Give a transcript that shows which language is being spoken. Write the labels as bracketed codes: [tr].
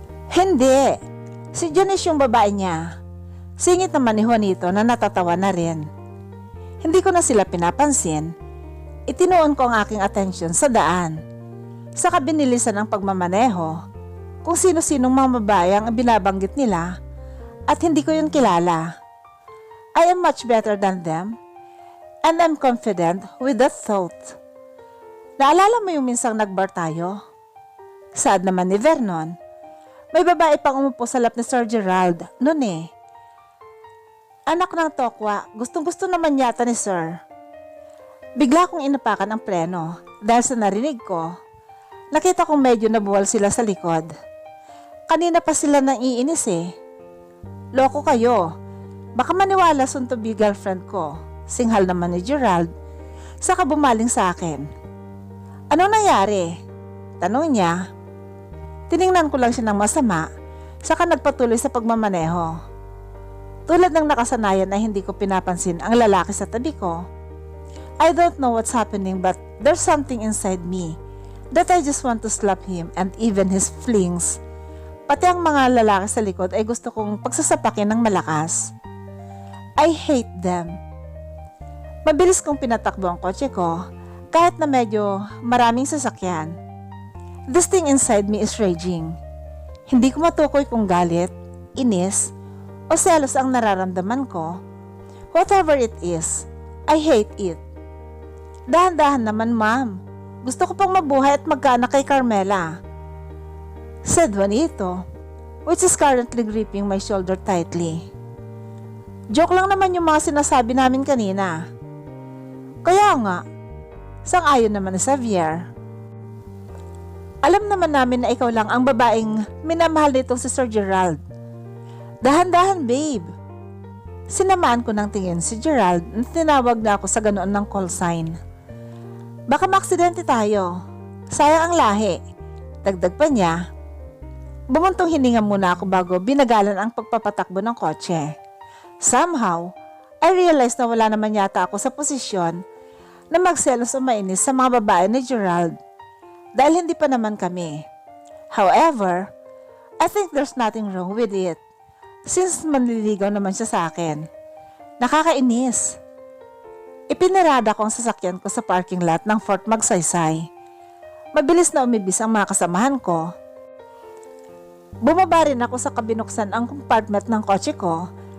[tl] Hindi, si Janice yung babae niya. Singit naman ni Juanito na natatawa na rin. Hindi ko na sila pinapansin. Itinuon ko ang aking atensyon sa daan. Sa kabinilisan ng pagmamaneho, kung sino-sinong mga babae ang binabanggit nila at hindi ko yun kilala. [en] I am much better than them and I'm confident with that thought. [tl] Naalala mo yung minsang nagbar tayo? Sad naman ni Vernon. May babae pang umupo sa lap ni Sir Gerald noon eh. Anak ng tokwa, gustong-gusto naman yata ni Sir. Bigla kong inapakan ang preno dahil sa narinig ko. Nakita kong medyo nabuwal sila sa likod. Kanina pa sila nang iinis eh. Loko kayo, baka maniwala [en] soon to be girlfriend [tl] ko. Singhal naman ni Gerald, saka bumaling sa akin. Anong nangyari? Tanong niya. Tiningnan ko lang siya ng masama, saka nagpatuloy sa pagmamaneho. Tulad ng nakasanayan na hindi ko pinapansin ang lalaki sa tabi ko. [en] I don't know what's happening but there's something inside me that I just want to slap him and even his flings. [tl] Pati ang mga lalaki sa likod ay gusto kong pagsasapakin ng malakas. [en] I hate them. [tl] Mabilis kong pinatakbo ang kotse ko kahit na medyo maraming sasakyan. [en] This thing inside me is raging. [tl] Hindi ko matukoy kung galit, inis, o selos ang nararamdaman ko. [en] Whatever it is, I hate it. [tl] Dahan-dahan naman, ma'am. Gusto ko pang mabuhay at magkaanak kay Carmela. [en] Said Juanito, which is currently gripping my shoulder tightly. [tl] Joke lang naman yung mga sinasabi namin kanina. Kaya nga, sang-ayon naman ni Xavier. Alam naman namin na ikaw lang ang babaeng minamahal nitong si Sir Gerald. Dahan-dahan, babe. Sinamaan ko ng tingin si Gerald na tinawag na ako sa ganoon ng call sign. Baka maaksidente tayo. Sayang ang lahi. Dagdag pa niya. Bumuntong hininga muna ako bago binagalan ang pagpapatakbo ng kotse. [en] Somehow, I realized [tl] na wala naman yata ako sa posisyon na magselos o mainis sa mga babae ni Gerald dahil hindi pa naman kami. [en] However, I think there's nothing wrong with it. [tl] Since manliligaw naman siya sa akin. Nakakainis. Ipinarada ko ang sasakyan ko sa parking lot ng Fort Magsaysay. Mabilis na umibis ang mga kasamahan ko. Bumaba rin ako sa kabinuksan ang compartment ng kotse ko.